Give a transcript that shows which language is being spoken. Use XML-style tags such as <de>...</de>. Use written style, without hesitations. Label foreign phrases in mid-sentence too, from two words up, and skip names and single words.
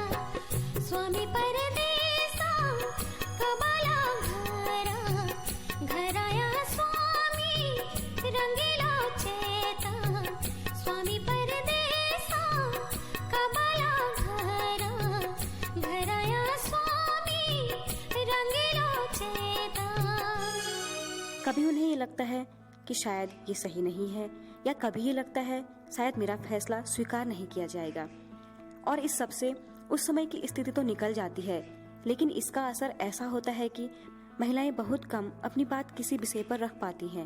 <gbm>स्वामी परदेसा कबला घरा घराया स्वामी रंगीला चेता। स्वामी परदेसा कबला घरा घराया स्वामी रंगीला चेता।</gbm> <hi>कभी उन्हें ये लगता है कि शायद ये सही नहीं है, या कभी ये लगता है शायद मेरा फैसला स्वीकार नहीं किया जाएगा। और इस सब से उस समय की स्थिति तो निकल जाती है, लेकिन इसका असर ऐसा होता है कि महिलाएं बहुत कम अपनी बात किसी विषय पर रख पाती हैं।</hi>